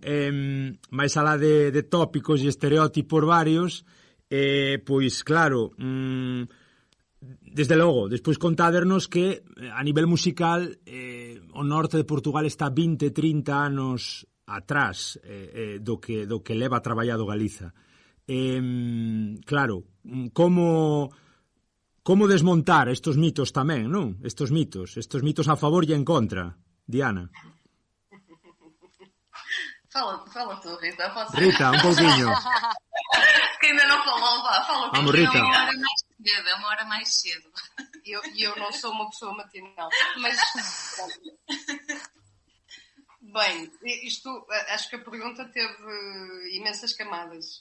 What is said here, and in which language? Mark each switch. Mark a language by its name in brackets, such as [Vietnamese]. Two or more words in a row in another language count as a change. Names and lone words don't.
[Galician] Mais alá de tópicos e estereótipos varios, pois, claro, desde logo, despois contádernos que a nivel musical o norte de Portugal está 20-30 anos atrás do que leva traballado Galiza. Claro, como desmontar estos mitos tamén, non? Estos mitos a favor e en contra. Diana. [Portuguese] Fala tu, Rita. [Galician] Rita, un pouquinho. [Portuguese] Que ainda não falou, fala. Vamos, Rita. É uma hora mais cedo. Eu não sou uma pessoa matinal, mas... Bem, acho que a pergunta teve imensas camadas.